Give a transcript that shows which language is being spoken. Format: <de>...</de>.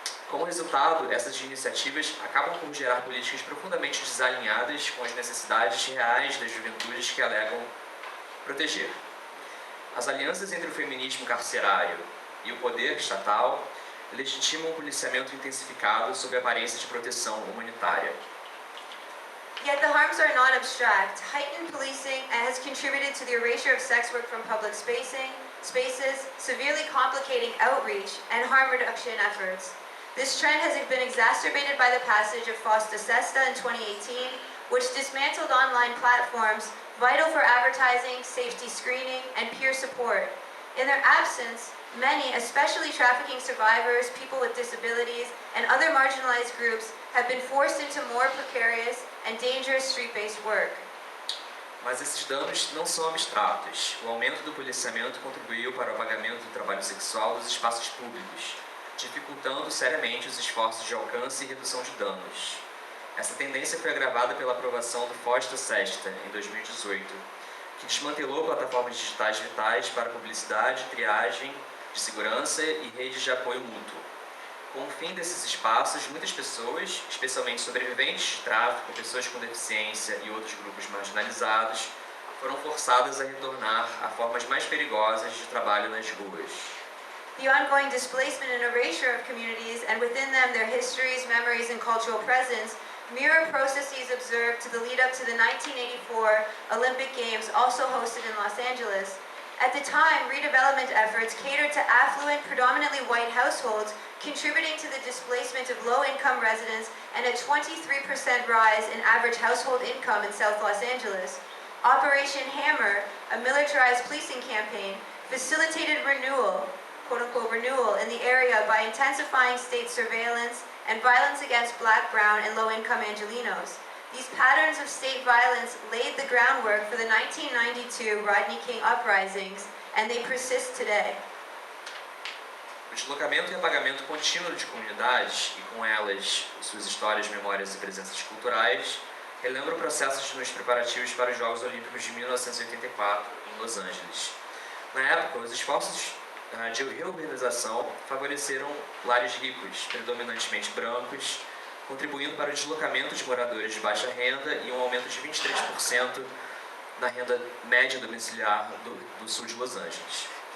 <pt>Como resultado, essas iniciativas acabam por gerar políticas profundamente desalinhadas com as necessidades reais das juventudes que alegam proteger. As alianças entre o feminismo carcerário e o poder estatal legitimam um policiamento intensificado sob a aparência de proteção humanitária.</pt> <en>Yet the harms are not abstract. Heightened policing has contributed to the erasure of sex work from public spaces, severely complicating outreach and harm reduction efforts. This trend has been exacerbated by the passage of FOSTA SESTA in 2018, which dismantled online platforms vital for advertising, safety screening, and peer support. In their absence, many, especially trafficking survivors, people with disabilities, and other marginalized groups, have been forced into more precarious and dangerous street-based work.</en> <pt>Mas esses danos não são abstratos. O aumento do policiamento contribuiu para o apagamento do trabalho sexual dos espaços públicos, dificultando seriamente os esforços de alcance e redução de danos. Essa tendência foi agravada pela aprovação do FOSTA SESTA, em 2018, que desmantelou plataformas digitais vitais para publicidade, triagem de segurança e redes de apoio mútuo. Com o fim desses espaços, muitas pessoas, especialmente sobreviventes de tráfico, pessoas com deficiência e outros grupos marginalizados, foram forçadas a retornar a formas mais perigosas de trabalho nas ruas.</pt> <en>The ongoing displacement and erasure of communities, and within them their histories, memories, and cultural presence, mirror processes observed to the lead up to the 1984 Olympic Games, also hosted in Los Angeles. At the time, redevelopment efforts catered to affluent, predominantly white households, contributing to the displacement of low-income residents and a 23% rise in average household income in South Los Angeles. Operation Hammer, a militarized policing campaign, facilitated renewal, quote-unquote renewal, in the area by intensifying state surveillance and violence against Black, Brown, and low-income Angelenos. These patterns of state violence laid the groundwork for the 1992 Rodney King uprisings, and they persist today.</en> <pt>O deslocamento e apagamento contínuo de comunidades, e com elas suas histórias, memórias e presenças culturais, relembram processos nos preparativos para os Jogos Olímpicos de 1984, em Los Angeles. Na época, os esforços de reurbanização favoreceram lares ricos, predominantemente brancos, contribuindo para o deslocamento de moradores de baixa renda e um aumento de 23% na renda média domiciliar do sul de Los Angeles.</pt>